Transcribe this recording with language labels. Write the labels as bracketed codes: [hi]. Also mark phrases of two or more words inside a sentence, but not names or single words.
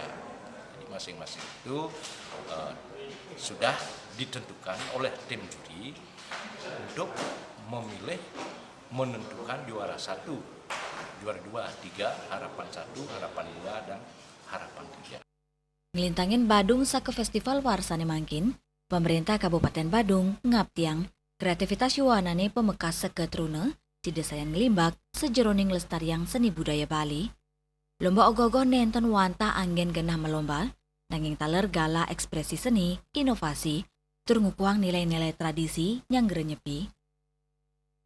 [id] Jadi masing-masing itu sudah ditentukan oleh tim juri untuk memilih, menentukan juara 1, juara 2, 3, harapan 1, harapan 2, dan harapan 3. [ban] Ngelintangin Badung Sake Festival warsane mangkin, pemerintah Kabupaten Badung ngaptiang kreativitas yuwanane pemekas seketruna, si desa yang ngelimbak sejeroning lestariang seni budaya Bali. Lomba ogoh-ogoh nenten wanta anggen genah melomba, nanging taler gala ekspresi seni, inovasi, tur ngukuang nilai-nilai tradisi yang gerenyepi.